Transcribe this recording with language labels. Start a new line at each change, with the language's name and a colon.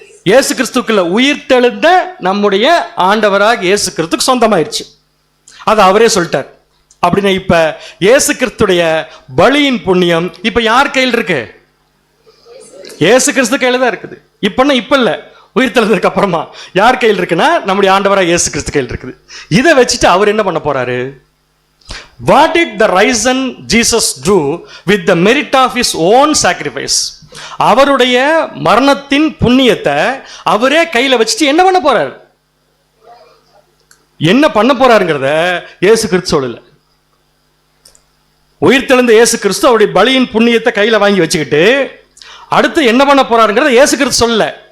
Tamil: இயேசு கிறிஸ்துக்குள்ள உயிர் தெழுந்த நம்முடைய ஆண்டவராக இயேசு கிறிஸ்துக்கு சொந்தமாயிருச்சு. அது அவரே சொல்லிட்டார். அப்படின்னா இப்ப இயேசு கிறிஸ்துடைய பலியின் புண்ணியம் இப்ப யார் கையில் இருக்கு? இயேசு கிறிஸ்து கையில தான் இருக்குது. இப்ப இல்ல, உயிர்த்தெழுந்ததுக்கு அப்புறமா யார் கையில் இருக்குன்னா நம்முடைய ஆண்டவராக இயேசு கிறிஸ்து கையில் இருக்குது. இதை வச்சுட்டு அவர் என்ன பண்ண போறாரு?
English: What did the risen Jesus do with the merit of his own sacrifice?
Tamil: அவருடைய மரணத்தின் புண்ணியத்தை அவரே கையில வச்சுட்டு என்ன பண்ண போறாரு? என்ன பண்ண போறாருங்கிறத இயேசு கிறிஸ்து சொல்லல. உயிர்த்தெழுந்த இயேசு கிறிஸ்து அவருடைய பலியின் புண்ணியத்தை கையில வாங்கி வச்சுக்கிட்டு அடுத்து என்ன பண்ண போறாருங்கிறத இயேசு கிறிஸ்து சொல்லல.